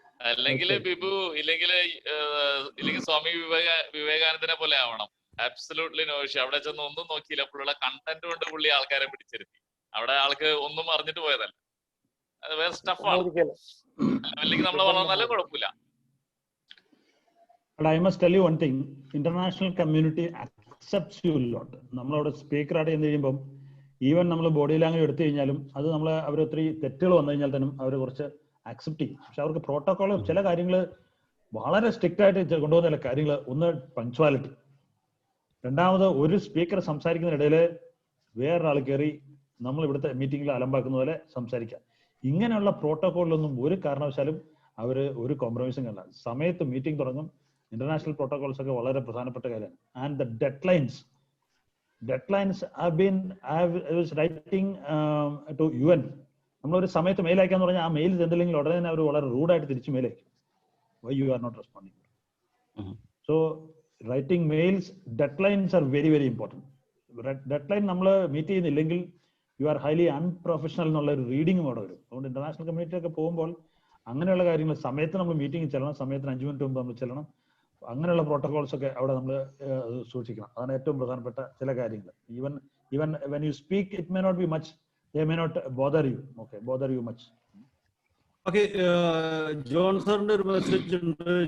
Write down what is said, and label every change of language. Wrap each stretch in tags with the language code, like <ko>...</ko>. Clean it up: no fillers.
<ml>അല്ലെങ്കിൽ ബിബു ഇല്ലെങ്കിൽ സ്വാമി വിവേകാനന്ദനെ പോലെ ആവണം.</ml> <en>Absolutely no issue.</en> <ml>അവിടെ ചെന്ന് ഒന്നും നോക്കിയില്ല, പുള്ളിയുടെ കണ്ടന്റ് കൊണ്ട് പുള്ളി ആൾക്കാരെ പിടിച്ചിരുത്തി. അവിടെ ആൾക്ക് ഒന്നും അറിഞ്ഞിട്ട് പോയതല്ല, അത് വേറെ സ്റ്റഫാണ്. അല്ലെങ്കിൽ നമ്മൾ പറഞ്ഞാലും കുഴപ്പമില്ല.</ml> <en>But I must tell you one thing, international community accepts you a lot.</en> <ml>നമ്മളവിടെ സ്പീക്കർ ആയിട്ട് ചെന്ന് കഴിയുമ്പം ഈവൻ നമ്മൾ ബോഡി ലാംഗ്വേജ് എടുത്തു കഴിഞ്ഞാലും അത് അവർ ഒത്തിരി തെറ്റുകൾ വന്നു കഴിഞ്ഞാൽ തന്നെ അവർ കുറച്ച് അക്സെപ്റ്റ് ചെയ്യും. പക്ഷെ അവർക്ക് പ്രോട്ടോകോൾ ചില കാര്യങ്ങൾ വളരെ സ്ട്രിക്റ്റ് ആയിട്ട് കൊണ്ടുപോകുന്ന കാര്യങ്ങൾ, ഒന്ന് പങ്ക്ച്വാലിറ്റി, രണ്ടാമത് ഒരു സ്പീക്കർ സംസാരിക്കുന്നതിനിടയിൽ വേറൊരാൾ കയറി നമ്മൾ ഇവിടുത്തെ മീറ്റിംഗിൽ അലമ്പാക്കുന്ന പോലെ സംസാരിക്കാം. ഇങ്ങനെയുള്ള പ്രോട്ടോകോളിലൊന്നും ഒരു കാരണവശാലും അവർ ഒരു കോംപ്രമൈസും കണ്ട. സമയത്ത് മീറ്റിംഗ് തുടങ്ങും. ഇന്റർനാഷണൽ പ്രോട്ടോകോൾസ് ഒക്കെ വളരെ പ്രധാനപ്പെട്ട കാര്യമാണ്.</ml> <en>And the deadlines I was writing to UN.</en> <ml>നമ്മളൊരു സമയത്ത് മെയിൽ അയക്കാന്ന് പറഞ്ഞാൽ ആ മെയിൽ ചെന്നില്ലെങ്കിൽ ഉടനെ തന്നെ അവർ വളരെ റൂഡായിട്ട് തിരിച്ച് മെയിൽ അയക്കും.</ml> <en>Why you are not responding? So writing mails, deadlines are very very important.</en> <ml>Deadline നമ്മൾ മീറ്റ് ചെയ്യുന്നില്ലെങ്കിൽ</ml> <en>you are highly unprofessional</en> <ml>എന്നുള്ള ഒരു റീഡിംഗ് അവിടെ വരും. അതുകൊണ്ട് ഇന്റർനാഷണൽ കമ്മ്യൂണിറ്റി ഒക്കെ പോകുമ്പോൾ അങ്ങനെയുള്ള കാര്യങ്ങൾ സമയത്ത് നമ്മൾ മീറ്റിംഗ് ചെല്ലണം, സമയത്തിന് 5 മിനിറ്റ് മുമ്പ് നമ്മൾ ചെല്ലണം. അങ്ങനെയുള്ള പ്രോട്ടോകോൾസ് ഒക്കെ അവിടെ നമ്മൾ സൂക്ഷിക്കണം. അതാണ് ഏറ്റവും പ്രധാനപ്പെട്ട ചില കാര്യങ്ങൾ.</ml> <en>Even when you speak, it may not be much, they may not bother you much.</en> <ml>Okay, John സാറിന്റെ ഒരു മെസ്സേജ് ഉണ്ട്.</ml>